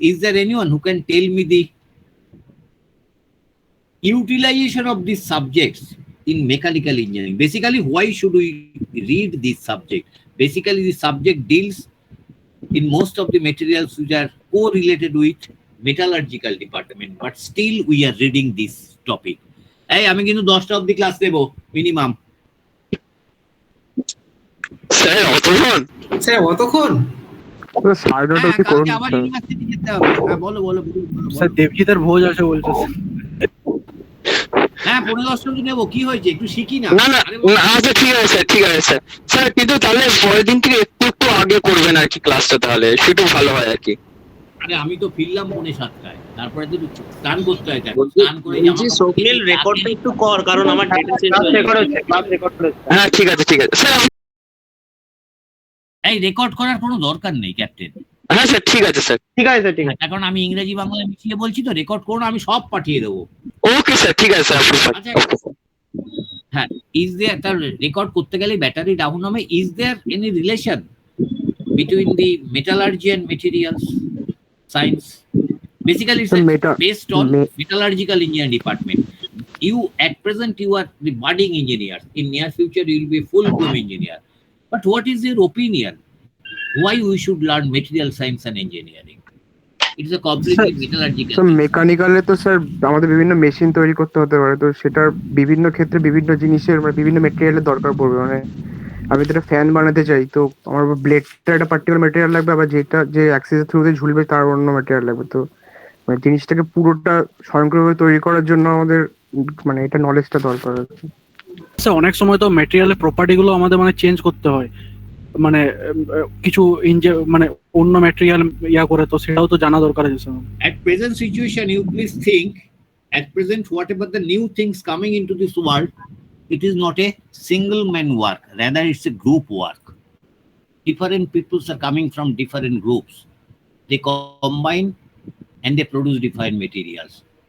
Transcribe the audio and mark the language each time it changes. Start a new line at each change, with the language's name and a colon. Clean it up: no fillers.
English: Is there anyone who can tell me the utilization of these subjects in mechanical engineering? Basically, why should we read this subject? Basically, the subject deals in most of the materials which are correlated with metallurgical department, but still we are reading this topic.
Bangla: Hey, আমি কিন্তু 10টা অবধি class দেব minimum. Sir অতক্ষণ? সাড়ে 9টা অবধি করুন আবার university যেতে হবে। হ্যাঁ বলো। স্যার দেবজিতের ভোজ আছে বলছে। হ্যাঁ 15-10 দিন নেবো, কি হয়েছে একটু শিখি না। না আচ্ছা ঠিক আছে স্যার। স্যার কিন্তু তাহলে পরের দিন থেকে একটু আগে করবেন আর কি ক্লাসটা, তাহলে সেটা ভালো হয় আর কি। আরে আমি তো ফিরলাম 6:45, তারপরে তো স্নান করতে হয়, স্নান করে সোহেল রেকর্ডটা একটু কর, কারণ আমার ডেটা শেষ হয়ে গেছে। ক্লাস রেকর্ড হচ্ছে। হ্যাঁ ঠিক আছে স্যার। এই রেকর্ড করার কোনো দরকার নেই ক্যাপ্টেন। হ্যাঁ স্যার ঠিক আছে স্যার। এখন আমি ইংরেজি বাংলা মিশিয়ে বলছি তো, রেকর্ড করুন, আমি সব পাঠিয়ে দেবো। ওকে স্যার ঠিক আছে স্যার।
English: হ্যাঁ, is there,
Bangla: তার রেকর্ড করতে গেলে ব্যাটারি ডাউন হবে।
English: Is there any relation between the metallurgy and materials science? Basically, it's based on metallurgical engineering department. You at present you are the budding engineer. In near future you will be full-blown engineer. But what is your opinion? Why we should learn material science and engineering? It is a completely metallurgical.
Bangla: So মেকানিক্যালে তো sir আমাদের বিভিন্ন machine তৈরি করতে হতে পারে, তো সেটার বিভিন্ন ক্ষেত্রে বিভিন্ন জিনিসের মানে বিভিন্ন মেটেরিয়ালের দরকার পড়বে। মানে আমি যেটা ফ্যান বানাতে চাই, তো আমার ব্লেডটা একটা পার্টিকুলার মেটেরিয়াল লাগবে, আবার যেটা যে অ্যাক্সেসের থ্রুতে ঝুলবে তার অন্য মেটেরিয়াল লাগবে। তো মানে জিনিসটাকে পুরোটা স্বয়ংক্রিয়ভাবে তৈরি করার জন্য আমাদের মানে এটা নলেজটা দরকার আছে। স্যার অনেক সময় তো মেটেরিয়ালের প্রপার্টি গুলো আমাদের মানে চেঞ্জ করতে হয়, মানে কিছু মানে অন্য মেটেরিয়াল করে, তো সেটাও তো জানা দরকার আছে sir.
English: At present situation, you please think, at present whatever the new things coming into this world, it is not a single man work, rather it's a group work. Different peoples are coming from different groups. They combine and they produce different materials.